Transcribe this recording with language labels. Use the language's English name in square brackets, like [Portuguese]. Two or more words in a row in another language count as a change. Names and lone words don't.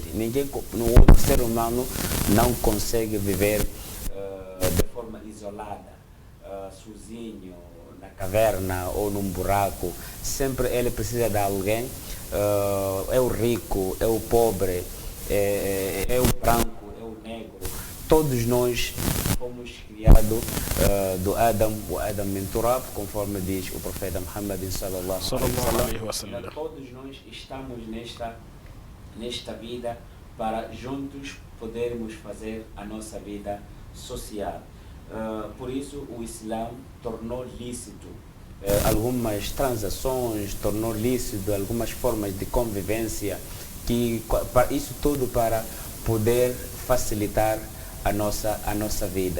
[Portuguese] No outro ser humano não consegue viver de forma isolada, sozinho, na caverna ou num buraco. Sempre ele precisa de alguém. É o rico, é o pobre, é o branco, é o negro. Todos nós fomos criados do Adam, o [Arabic] آدم من تراب, [Portuguese] conforme diz o profeta Muhammad [Arabic] صلى الله عليه وسلم. [Portuguese] Todos nós estamos nesta vida para juntos podermos fazer a nossa vida social. Por isso o Islã tornou lícito algumas transações, tornou lícito algumas formas de convivência, isso tudo para poder facilitar a nossa vida.